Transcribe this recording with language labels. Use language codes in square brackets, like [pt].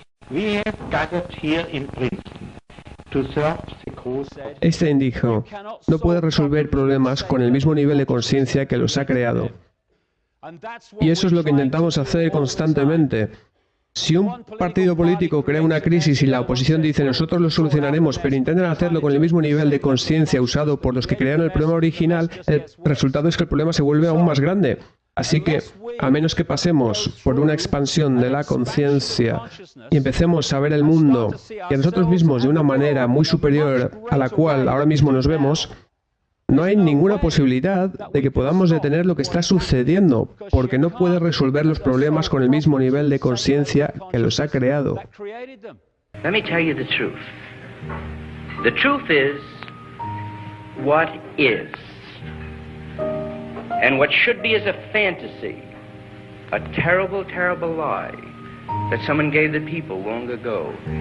[en] We have gathered here in Princeton to serve the [es] Einstein dijo, no puedes resolver problemas con el mismo nivel de conciencia que los ha creado. Y eso es lo que intentamos hacer constantemente. Si un partido político crea una crisis y la oposición dice nosotros lo solucionaremos, pero intentan hacerlo con el mismo nivel de conciencia usado por los que crearon el problema original, el resultado es que el problema se vuelve aún más grande. Así que, a menos que pasemos por una expansión de la conciencia y empecemos a ver el mundo y a nosotros mismos de una manera muy superior a la cual ahora mismo nos vemos, no hay ninguna posibilidad de que podamos detener lo que está sucediendo, porque no puede resolver los problemas con el mismo nivel de conciencia que los ha creado. [en] Let me tell you the truth. The truth is what is. And what should be is a fantasy, a terrible, terrible lie that someone gave the people long ago.